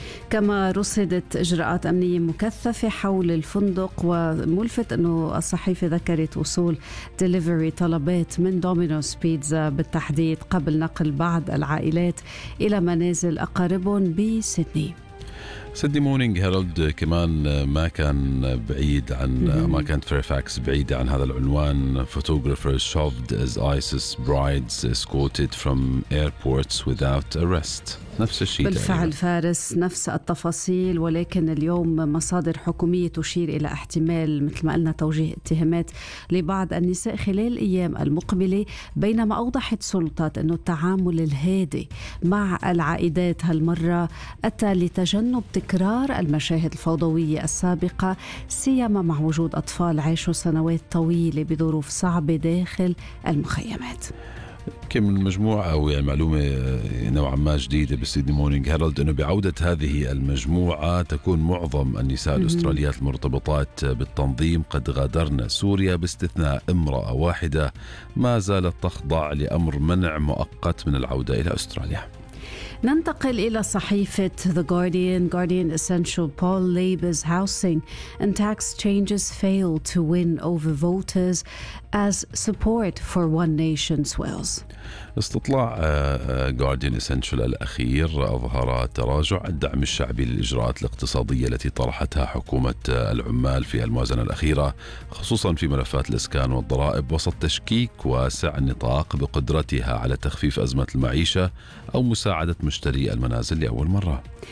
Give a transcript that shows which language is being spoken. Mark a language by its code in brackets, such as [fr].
[ar] كما رصدت إجراءات أمنية مكثفة حول الفندق، وملفت أنه الصحيفة ذكرت وصول ديليفري طلبات من دومينوس بيتزا بالتحديد قبل نقل بعض العائلات إلى منازل أقاربهم بسيدني. سيدني مورنينغ هيرالد كمان ما كان بعيد عن كانت فيرفاكس بعيدة عن هذا العنوان. [en] Photographers shoved as ISIS brides escorted from airports without arrest. [ar] نفس الشيء بالفعل فارس، نفس التفاصيل، ولكن اليوم مصادر حكومية تشير إلى احتمال مثل ما قلنا توجيه اتهامات لبعض النساء خلال الأيام المقبلة، بينما أوضحت سلطات أنه التعامل الهادي مع العائدات هالمرة أتى لتجنب تكرار المشاهد الفوضوية السابقة، سيما مع وجود أطفال عاشوا سنوات طويلة بظروف صعبة داخل المخيمات. كم المجموعة أو يعني معلومة نوعا ما جديدة بسيدني مورنينغ هيرالد أنه بعودة هذه المجموعة تكون معظم النساء الأستراليات المرتبطات بالتنظيم قد غادرن سوريا باستثناء امرأة واحدة ما زالت تخضع لأمر منع مؤقت من العودة إلى أستراليا. ننتقل إلى صحيفة The Guardian. [en] Guardian Essential Paul Labor's housing and tax changes fail to win over voters as support for one nation swells. [ar] استطلاع Guardian Essential الأخير أظهر تراجع الدعم الشعبي للإجراءات الاقتصادية التي طرحتها حكومة العمال في الموازنة الأخيرة، خصوصا في ملفات الإسكان والضرائب، وسط تشكيك واسع النطاق بقدرتها على تخفيف أزمة المعيشة أو مساعدة مشتري المنازل لأول مرة.